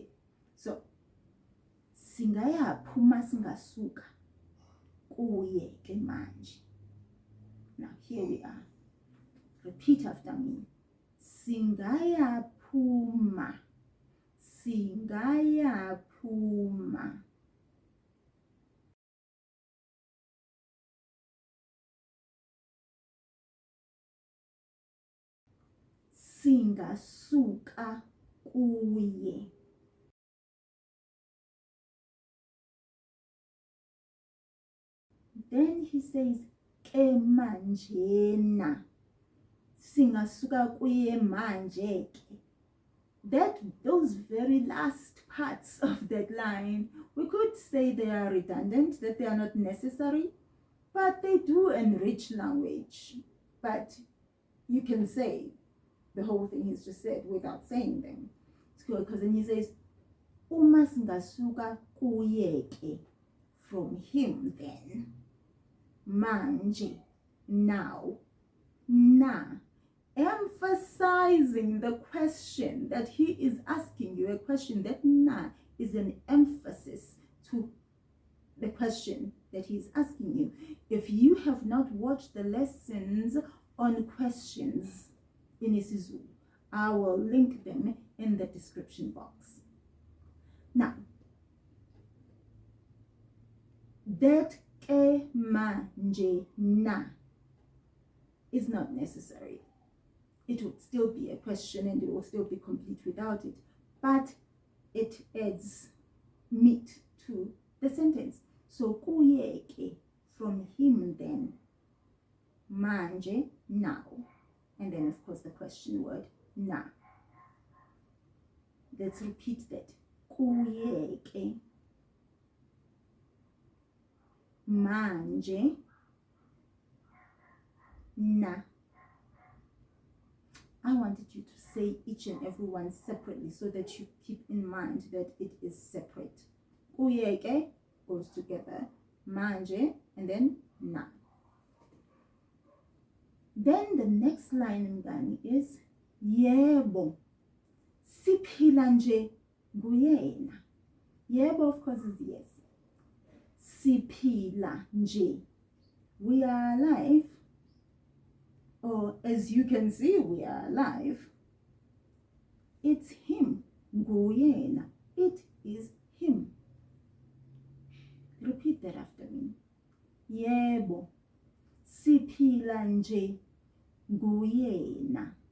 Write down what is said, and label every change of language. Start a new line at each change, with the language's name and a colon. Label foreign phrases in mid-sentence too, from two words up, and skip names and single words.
English: So,
Zulu: singayaphi uma singasuka kuye ke manje.
English: Now, here we are. Repeat after me.
Zulu: Singayaphuma. Singayaphuma. Singasuka kuye.
English: Then he says,
Zulu: ke manjena. Singasuka kuye manje ke.
English: Those very last parts of that line, we could say they are redundant, that they are not necessary, but they do enrich language. But you can say the whole thing he's just said without saying them. It's good, because then he says,
Zulu: uma singasuka kuye ke,
English: from him then.
Zulu: Manje, now, na.
English: Emphasizing the question that he is asking you, a question that na is an emphasis to the question that he's asking you. If you have not watched the lessons on questions in isiZulu, I will link them in the description box. Now, that
Zulu: ke manje na
English: is not necessary. It would still be a question and it will still be complete without it, but it adds meat to the sentence.
Zulu: So kuye ke,
English: from him then, manje, now, and then of course the question word na. Let's repeat that.
Zulu: Kuye ke, manje, na.
English: I wanted you to say each and every one separately so that you keep in mind that it is separate.
Zulu: Kuye ke
English: goes together, manje, and then na. Then the next line mngani is
Zulu: yebo, siphila nje nguyena. Yebo,
English: of course, is yes.
Zulu: Siphila nje,
English: we are alive. Or as you can see, we are alive. It's him. Nguyena. It is him. Repeat that after me.
Zulu: Yebo, siphila nje nguyena.